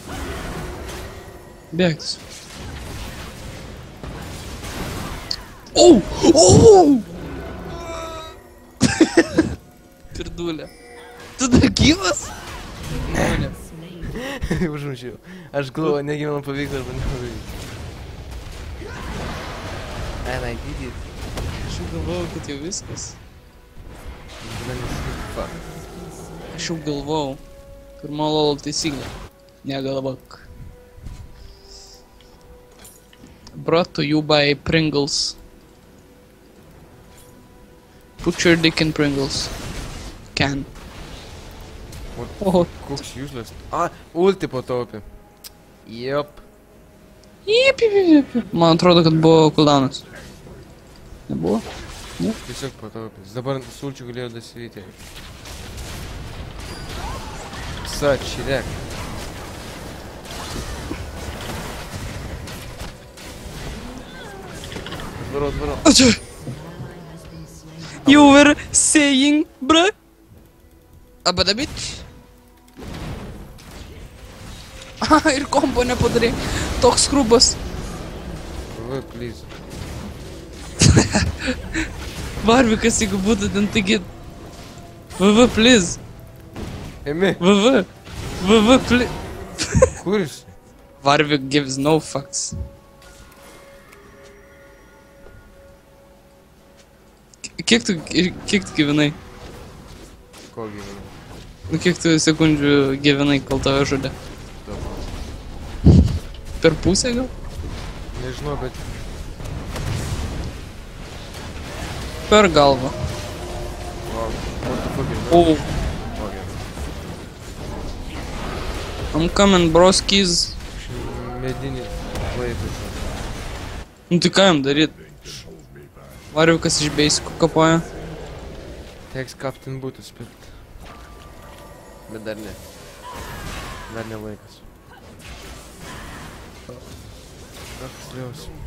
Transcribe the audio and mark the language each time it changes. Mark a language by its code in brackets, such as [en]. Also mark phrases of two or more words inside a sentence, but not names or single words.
[lt] Bėgtis. Au! Au! Pirdulė. Tu dar gyvas? Ne. Užmušiau. Aš galvoju, negi man pavyks arba nepavyks. [en] And I did it. [lt] Aš jau galvojau, kad jau viskas. Fuck. Aš jau galvojau. Pirma lol taisyklė. Negalvok. [en] Brought to you by Pringles. Put your dick in Pringles. Can. What? Oh. [lt] Koks useless. Ulti pataupė. Jop. Jip. Man atrodo, kad buvo cooldownas. Nebuvo? Tiesiog pataupė. Jis dabar sulčių galėjo dasivyti. Sačirek. Atvarau. Ačiū. [en] You were saying, bruh? Abada bitch. [lt] Aha, ir kombo nepadarai. Toks skrubas. Please. Varvikas, jeigu būtų ten, taigi... VV, please. Emi, [en] VV, please. [lt] kur jis? [en] Varvik gives no fucks. [lt] Kiek tu gyvenai? Ko gyvena? Nu kiek tu sekundžių gyvenai, kol tave žudė? Per pusę gal? Nežinau, bet... per galvą. [en] Wow. What the fuck is that? Oh, Okay. I'm coming, broskis. [lt] Medinį laivą. Nu tai ką jam daryt? Variukas iš beisikų kapoja. Teks kaptin būtų spilt. Bet dar ne. Dar ne laikas. Kas liaus.